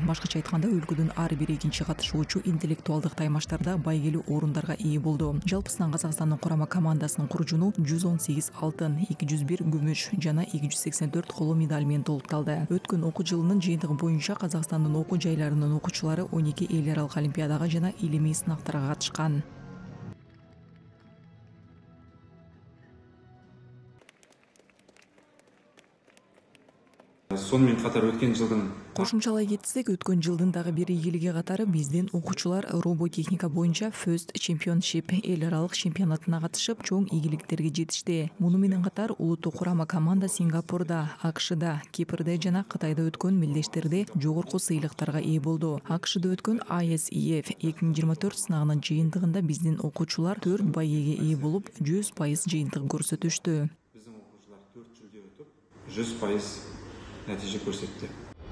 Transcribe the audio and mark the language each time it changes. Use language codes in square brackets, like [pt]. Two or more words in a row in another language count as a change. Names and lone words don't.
[ky] Башкача айтканда, өлкөдөн ар бир экинчи катышуучу интеллектуалдык таймаштарда байгелүү орундарга ээ болду. Жалпысынан Казакстандын курама командасынын куржуну 118 алтын, 201 күмүш жана 284 коло медаль менен толукталды. Өткөн окуу жылынын жыйынтыгы боюнча Казакстандын окуу жайларынын окуучулары 12 эл аралык олимпиадага жана илимий сынактарга катышкан. [kk] Сонымен қатар өткен жылдың [ky] Кошумчалай кетсек, өткөн жылдын дагы бир ийгилиги катары биздин окуучулар роботехника боюнча First Championship эл аралык чемпионатына катышып, чоң ийгиликтерге жетишти. Муну менен катар улуттук курама команда Сингапурда, АКШда, Кипрде жана Кытайда өткөн мелдештерде жогорку сыйлыктарга ээ болду. АКШда өткөн ISEF 2024 сынагынын жыйынтыгында биздин окуучулар 4 байеге ээ болуп, 100% жыйынтык көрсөтүштү. [kk] біздің оқушылар 4 жүлде өтіп, 100% нәтиже көрсетті.